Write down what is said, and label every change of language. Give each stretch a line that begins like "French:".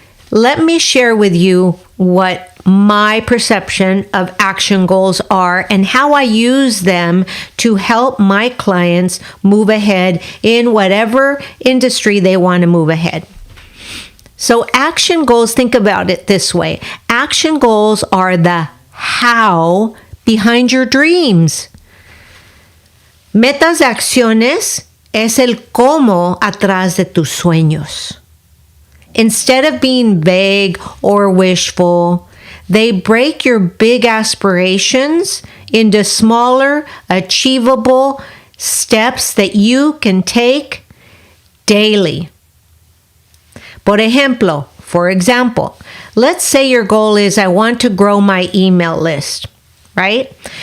English: Let me share with you what my perception of action goals are and how I use them to help my clients move ahead in whatever industry they want to move ahead. So action goals, think about it this way. Action goals are the how behind your dreams.
Spanish: Metas de acciones es el cómo atrás de tus sueños.
English: Instead of being vague or wishful, they break your big aspirations into smaller, achievable steps that you can take daily. For example, let's say your goal is I want to grow my email list, right?